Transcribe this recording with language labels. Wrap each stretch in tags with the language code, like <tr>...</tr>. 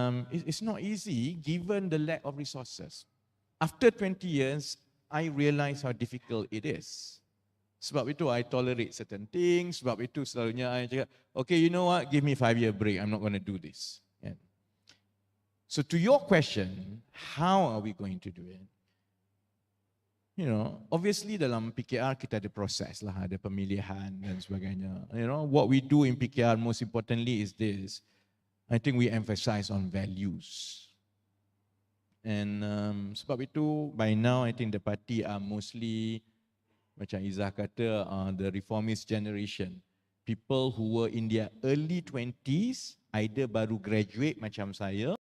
<en>It's not easy given the lack of resources. After 20 years, I realize how difficult it is.</en> <ms>Sebab itu</ms> <en>I tolerate certain things,</en> <ms>sebab itu selalunya I cakap,</ms> <en>okay, you know what, give me 5-year break, I'm not going to do this. Yeah. So to your question, how are we going to do it?</en> <ms>Obviously dalam PKR kita ada proses lah, ada pemilihan dan sebagainya.</ms> <en>What we do in PKR most importantly is this. I think we emphasize on values. And</en> <ms>sebab itu,</ms> <en>by now I think the party are mostly,</en> <ms>macam Izzah kata,</ms> <en>the reformist generation. people who were in their early 20s, either</en> <ms>baru graduate macam saya.</ms>